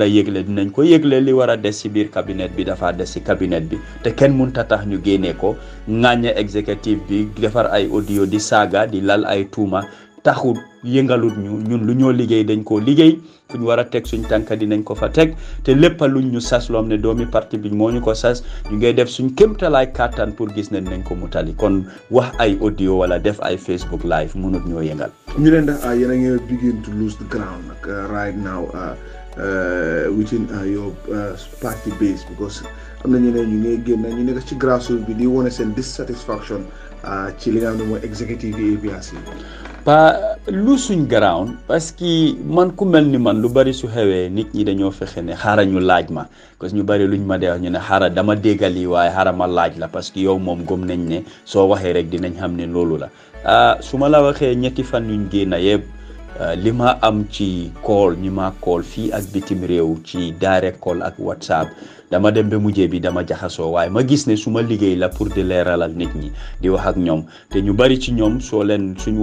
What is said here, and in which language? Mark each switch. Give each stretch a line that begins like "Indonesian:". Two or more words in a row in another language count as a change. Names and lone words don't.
Wolof: yëgle dinañ ko yëgle li war a des ci biir cabinet bi dafa des ci cabinet bi te kenn mënut a tax ñu génnee ko ŋàññe exécutif bi defar ay audio di saaga di lal ay tuuma taxul yëngalut ñun lu ñoo liggéey dañ koo liggéey fu ñu war a teg suñ tànka dinañ ko fa teg te lépp luñ ñu sas loom ne doomi parti bi moo ñu ko sas ñu ngay def suñ kéemtalaay kàttan pour gis ne nañ ko mutali kon wax ay audio wala def ay Facebook live mënut ñoo yëngal. ñu leen ndax yéen a ngi
English: begin to lose the ground right now within your party base
Wolof: because am na ñeneen ñu ngay génn ñu nekk ci grassroots bi di wone seen dissatisfaction ci li nga xam ne mooy executive yi APRC pa lu suñ ground
French: parce que
Wolof: man ku mel ni man lu bari su xewee nit ñi dañoo fexe ne xaaral ñu laaj ma
French: parce que
Wolof: ñu bari luñ ma dee wax ñu ne xaaral dama déggal yi waaye xaaral ma laaj la
French: parce que
Wolof: yow moom gëm nañ ne soo waxee rek dinañ xam ne loolu la su ma la waxee ñetti fan yuñ génn yëpp li ma am ci call ñi ma call fii ak bitim réew ci
English: direct call
Wolof: ak WhatsApp dama dem ba mujjee bi dama jaxasoo waaye ma gis ne su ma liggéey la pour di leeralal nit ñi di wax ak ñoom te ñu bari ci ñoom soo leen suñ